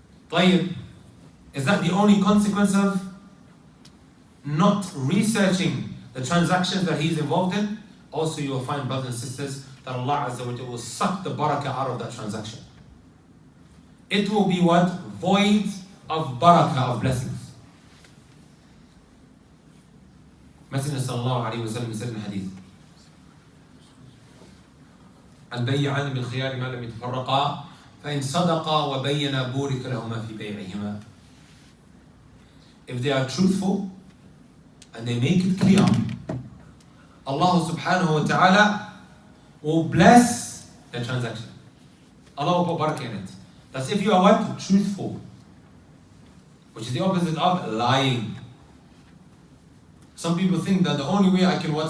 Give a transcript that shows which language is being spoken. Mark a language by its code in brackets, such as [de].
[en] طيب, is that the only consequence of not researching the transactions that he's involved in? Also, you will find, brothers and sisters, that Allah Azza wa Jalla will suck the barakah out of that transaction. It will be what? Void of barakah, of blessings. Messenger sallallahu alayhi wa sallam said in hadith, [ar] البيعان بالخيار ما لم يتفرقا فإن صدقا وبينا بورك لهما في بيعهما. [en] If they are truthful and they make it clear, Allah subhanahu wa ta'ala will bless the transaction. Allah will put barakah in it. That's if you are what? Truthful. Which is the opposite of lying. Some people think that the only way I can what?